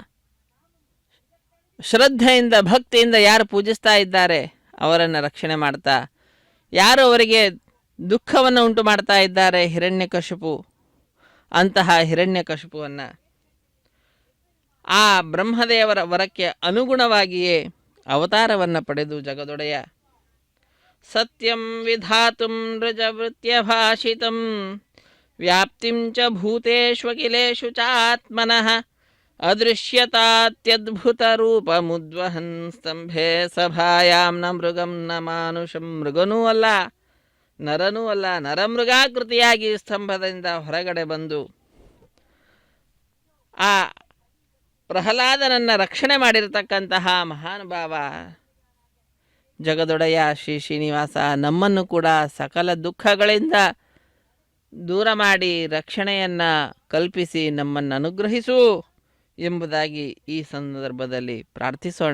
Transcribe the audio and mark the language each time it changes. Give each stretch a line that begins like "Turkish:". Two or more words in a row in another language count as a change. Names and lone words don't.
Kannada: ಶ್ರದ್ಧೆಯಿಂದ ಭಕ್ತಿಯಿಂದ ಯಾರು ಪೂಜಿಸ್ತಾ ಇದ್ದಾರೆ ಅವರನ್ನು ರಕ್ಷಣೆ ಮಾಡ್ತಾ, ಯಾರು ಅವರಿಗೆ ದುಃಖವನ್ನು ಉಂಟು ಮಾಡ್ತಾ ಇದ್ದಾರೆ ಹಿರಣ್ಯಕಶಿಪು, ಅಂತಹ ಹಿರಣ್ಯಕಶಿಪುವನ್ನು ಆ ಬ್ರಹ್ಮದೇವರ ವರಕ್ಕೆ ಅನುಗುಣವಾಗಿಯೇ ಅವತಾರವನ್ನು ಪಡೆದು ಜಗದೊಡೆಯ
Sanskrit: ಸತ್ಯಂ ವಿಧಾತುಂ ನೃಜವೃತ್ಯ ಭಾಷಿತಂ ವ್ಯಾಪ್ತಿಂ ಚ ಭೂತೇಷ್ವಖಿಲೇಷು ಚಾತ್ಮನಃ ಅದೃಶ್ಯತಾತ್ಯದ್ಭುತ ರೂಪಮುದ್ವಹನ್ ಸ್ತಂಭೆ ಸಭಾಯಾಂ ನ ಮೃಗಂ ನ ಮಾನುಷಂ.
Kannada: ಮೃಗನೂ ಅಲ್ಲ, ನರನೂ ಅಲ್ಲ, ನರಮೃಗಾಕೃತಿಯಾಗಿ ಸ್ತಂಭದಿಂದ ಹೊರಗಡೆ ಬಂದು ಆ ಪ್ರಹ್ಲಾದನನ್ನು ರಕ್ಷಣೆ ಮಾಡಿರತಕ್ಕಂತಹ ಮಹಾನುಭಾವ ಜಗದೊಡೆಯ ಶ್ರೀ ಶ್ರೀನಿವಾಸ ನಮ್ಮನ್ನು ಕೂಡ ಸಕಲ ದುಃಖಗಳಿಂದ ದೂರ ಮಾಡಿ ರಕ್ಷಣೆಯನ್ನು ಕಲ್ಪಿಸಿ ನಮ್ಮನ್ನು ಅನುಗ್ರಹಿಸು ಎಂಬುದಾಗಿ ಈ ಸಂದರ್ಭದಲ್ಲಿ ಪ್ರಾರ್ಥಿಸೋಣ.